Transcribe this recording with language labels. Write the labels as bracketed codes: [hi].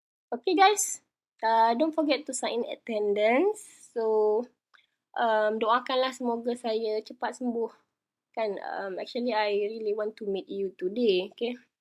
[en] Okay guys, don't forget to sign in attendance. [ms] So, doakanlah semoga saya cepat sembuh. [en] Kan, actually I really want to meet you today, okay.